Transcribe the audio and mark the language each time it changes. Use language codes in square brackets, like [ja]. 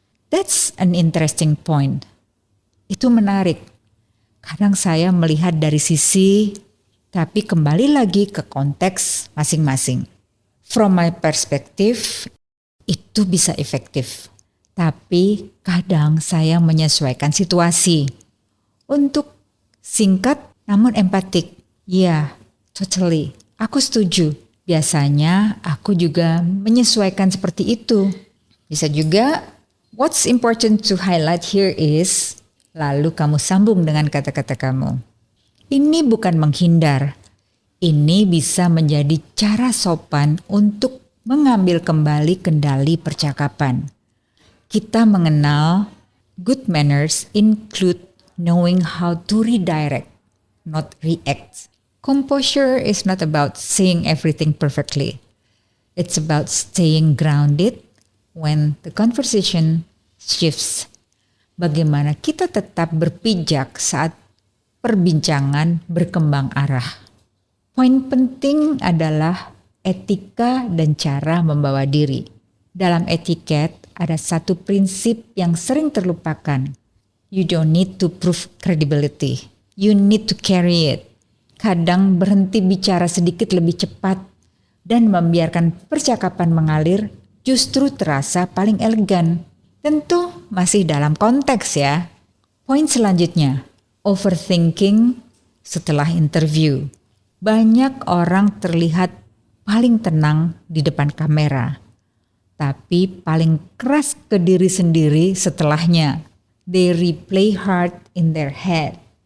[en] That's an interesting point. [id] Itu menarik. Kadang saya melihat dari sisi, tapi kembali lagi ke konteks masing-masing. [en] From my perspective, [id] itu bisa efektif. Tapi kadang saya menyesuaikan situasi. Untuk singkat namun empatik. Ya, totally. Aku setuju. Biasanya aku juga menyesuaikan seperti itu. Bisa juga, [en] what's important to highlight here is, [id] lalu kamu sambung dengan kata-kata kamu. Ini bukan menghindar. Ini bisa menjadi cara sopan untuk mengambil kembali kendali percakapan. Kita mengenal [en] good manners include knowing how to redirect, not react. Composure is not about saying everything perfectly. It's about staying grounded when the conversation shifts. [id] Bagaimana kita tetap berpijak saat perbincangan berkembang arah. Poin penting adalah etika dan cara membawa diri. Dalam etiket ada satu prinsip yang sering terlupakan. [en] You don't need to prove credibility. You need to carry it. [id] Kadang berhenti bicara sedikit lebih cepat dan membiarkan percakapan mengalir justru terasa paling elegan. Tentu masih dalam konteks ya. Poin selanjutnya, overthinking setelah interview. Banyak orang terlihat paling tenang di depan kamera, tapi paling keras ke diri sendiri setelahnya. [en] They replay hard in their head.